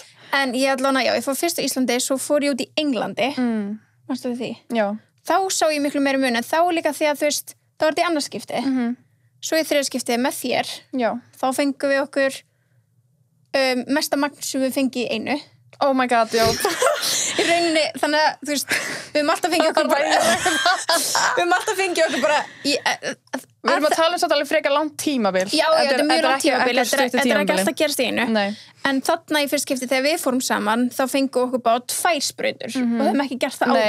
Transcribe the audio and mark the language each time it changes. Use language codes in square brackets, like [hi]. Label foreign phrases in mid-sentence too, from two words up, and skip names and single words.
[is] En ég fór fyrst á Íslandi, svo fór ég út í Englandi. Manstu við því? Já. Þá sá ég miklu meiri munn, en þá líka því að, þú veist, þá var þetta í annað skipti. Svo í 3. skipti með þér. Já. Þá fengum við okkur mesta magn sem við fengi í einu. [en] Oh my god, [is] já. Í rauninni, þannig að, þú veist, við höfum alltaf fengið okkur bara Við erum að tala um alveg frekar langt tímabil. Já, þetta er mjög langt tímabil, þetta er ekki alltaf gerast í einu. Nei. En þarna í fyrst skipti þegar við fórum saman, þá fengum okkur bara 2 sprautur og við höfum ekki gert það áður.